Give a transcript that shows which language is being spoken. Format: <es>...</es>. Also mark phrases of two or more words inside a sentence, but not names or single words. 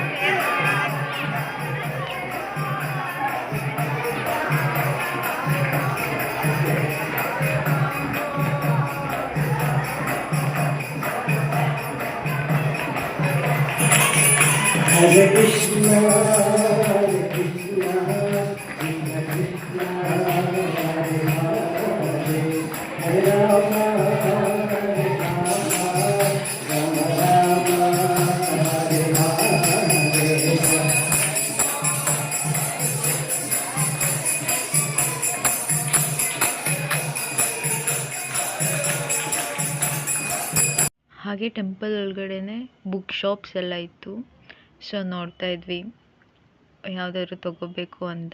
<sa>Hare Krishna, Hare Krishna, Krishna Krishna, Hare Hare, Hare Rama, Hare Rama, Rama Rama, Hare Hare.</sa> <kn>ಹಾಗೆ ಟೆಂಪಲ್ ಒಳಗಡೆನೆ</kn> <en>book shops</en> <kn>ಎಲ್ಲ ಇತ್ತು. ಸೊ ನೋಡ್ತಾ ಇದ್ವಿ ಯಾವುದಾದ್ರು ತಗೋಬೇಕು ಅಂತ.</kn>